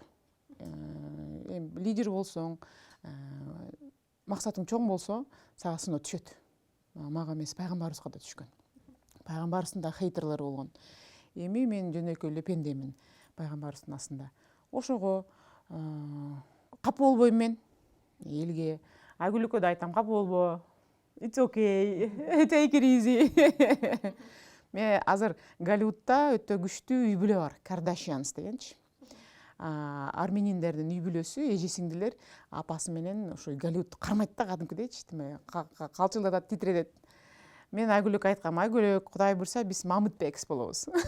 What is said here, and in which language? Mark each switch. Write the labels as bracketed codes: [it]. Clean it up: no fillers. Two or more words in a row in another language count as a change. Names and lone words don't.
[ky] Лидер болсоң, максатың чоң болсо, сага сыноо түшөт. Мага эмес, пайгамбарыбызга да түшкөн. Пайгамбарыбыздын да хейтерлери болгон. Эми мен жөнөкөй эле пендемин пайгамбарыбыздын астында. Ошого капа болбойм мен элге. Айгүлүккө да айтам, капа болбо. [en] It's okay. Take it easy. [ky] Мен азыр Голливудта өтө күчтүү үй бүлө бар, Kardashians дегенчи. Армениндердин үй бүлөсү, эже-сиңдилер апасы менен ошо Голливудду кармайт да, кадимкидейчи, калчылдатат, титиретет. Мен Айгүлүккө айткам, Айгүлүк, Кудай буйрса биз Мамытбекс болобуз.